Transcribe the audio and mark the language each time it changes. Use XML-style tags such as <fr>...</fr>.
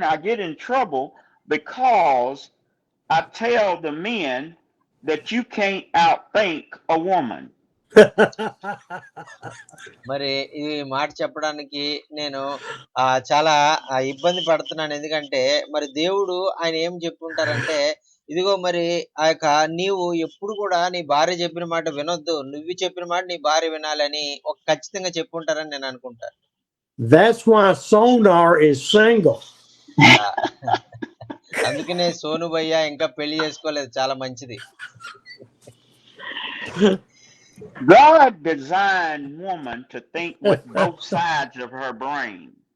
<en>I get in trouble because I tell the men that you can't outthink a woman.</en> <te>మరి ఈ మాట చెప్పడానికి నేను చాలా ఇబ్బంది పడుతున్నాను. ఎందుకంటే మరి దేవుడు ఆయన ఏం చెప్పుంటారంటే, ఇదిగో మరి ఆ యొక్క నీవు ఎప్పుడు కూడా నీ భార్య చెప్పిన మాట వినొద్దు, నువ్వు చెప్పిన మాట నీ భార్య వినాలని ఒక ఖచ్చితంగా చెప్పుంటారని నేను అనుకుంటాను.</te> <en>That's why Sonar is single.</en> <te>అందుకనే సోను భయ్య ఇంకా పెళ్లి చేసుకోలేదు, చాలా మంచిది.</te> <en>God designed woman to think with both sides of her brain.</en>